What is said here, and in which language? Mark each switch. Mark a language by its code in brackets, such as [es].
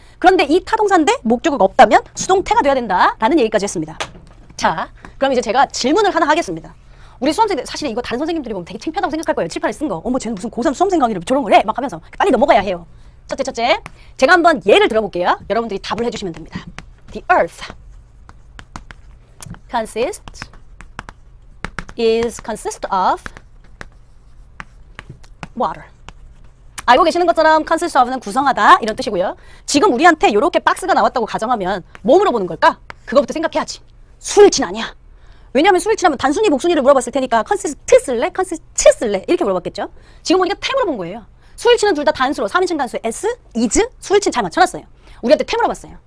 [ko] 그런데 이 타동사인데 목적어가 없다면 수동태가 돼야 된다라는 얘기까지 했습니다. 자, 그럼 이제 제가 질문을 하나 하겠습니다. 우리 수험생들 사실 이거 다른 선생님들이 보면 되게 창피하다고 생각할 거예요. 칠판에 쓴 거. 쟤는 무슨 고3 수험생 강의를 저런 걸 해? 막 하면서 빨리 넘어가야 해요. 첫째. 제가 한번 예를 들어볼게요. 여러분들이 답을 해주시면 됩니다. [en] The earth consists of water. [ko] 알고 계시는 것처럼 consist of는 구성하다 이런 뜻이고요. 지금 우리한테 이렇게 박스가 나왔다고 가정하면 뭐 물어보는 걸까? 그거부터 생각해야지. 수일치는 아니야. 왜냐하면 수일치라면 단순히 복순위를 물어봤을 테니까 consist 쓸래? consist 쓸래? 이렇게 물어봤겠죠. 지금 보니까 태 물어본 거예요. 수일치는 둘 다 단수로 3인칭 단수 s, is, 수일치는 잘 맞춰놨어요. 우리한테 태 물어봤어요.